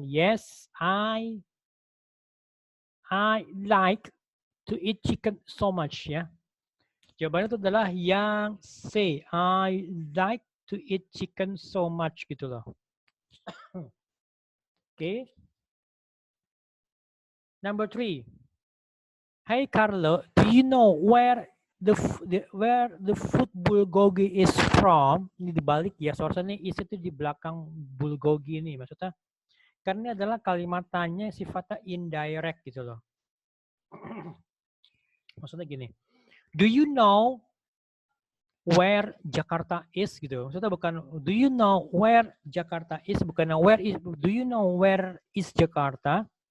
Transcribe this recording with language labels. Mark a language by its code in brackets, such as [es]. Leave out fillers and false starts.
[en] Yes, I like to eat chicken so much [id] ya. Jawabannya itu adalah yang C. [en] I like to eat chicken so much [id] gitu loh. Oke. [en] Number 3. Hey Carlo, do you know where the food bulgogi is from? [id] Ini dibalik ya, soalnya is itu di belakang bulgogi ini. Maksudnya karena ini adalah kalimat tanya sifatnya indirect gitu loh. Maksudnya gini. [en] Do you know where Jakarta is gitu. [id] Maksudnya bukan [en] do you know where Jakarta is, bukan do you know where is Jakarta.